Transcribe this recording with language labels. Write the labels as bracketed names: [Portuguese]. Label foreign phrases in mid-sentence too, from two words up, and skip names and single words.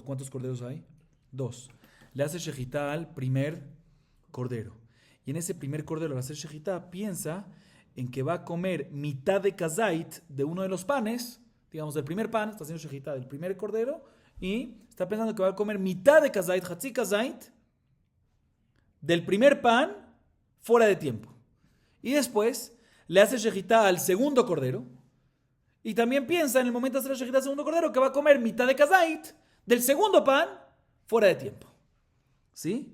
[Spanish] ¿Cuántos corderos hay? 2. Le hace shejitá al primer cordero. Y en ese primer cordero, al hacer shejitá, piensa en que va a comer mitad de kazait de uno de los panes, digamos del primer pan, está haciendo shejitá del primer cordero, y está pensando que va a comer mitad de kazait, [Hebrew] חצי כזית, [Spanish] del primer pan, fuera de tiempo. Y después le hace shejitá al segundo cordero, y también piensa en el momento de hacer la shejitá al segundo cordero que va a comer mitad de kazait del segundo pan, fuera de tiempo. ¿Sí?